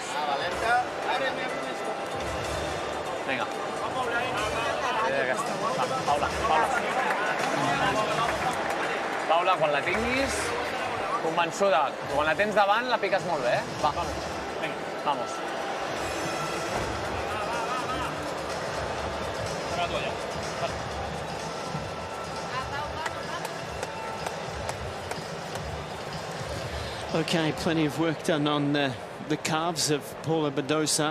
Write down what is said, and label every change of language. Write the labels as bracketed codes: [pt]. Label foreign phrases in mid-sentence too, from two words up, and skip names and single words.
[ca] Valenta. Vinga. Aquesta. Va, Paula, Paula. Paula, quan la tinguis, convençuda. Quan la tens davant, la piques molt bé, eh? Va, vinga, vamos. [en] Okay, plenty of work done on the calves of Paula Badosa.